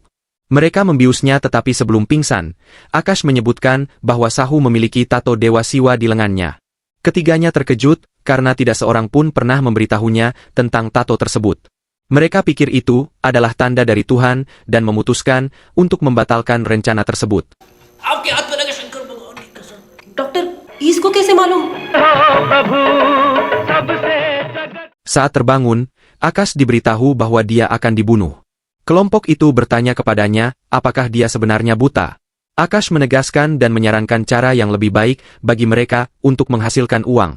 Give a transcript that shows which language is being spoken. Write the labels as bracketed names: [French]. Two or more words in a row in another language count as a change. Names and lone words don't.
[Indonesian] Mereka membiusnya tetapi sebelum pingsan, Akash menyebutkan bahwa Sahu memiliki tato Dewa Siwa di lengannya. Ketiganya terkejut karena tidak seorang pun pernah memberitahunya tentang tato tersebut. Mereka pikir itu adalah tanda dari Tuhan dan memutuskan untuk membatalkan rencana tersebut. [Hindi] डॉक्टर इसको कैसे मालूम? [Indonesian] Saat terbangun, Akash diberitahu bahwa dia akan dibunuh. Kelompok itu bertanya kepadanya, apakah dia sebenarnya buta. Akash menegaskan dan menyarankan cara yang lebih baik bagi mereka untuk menghasilkan uang.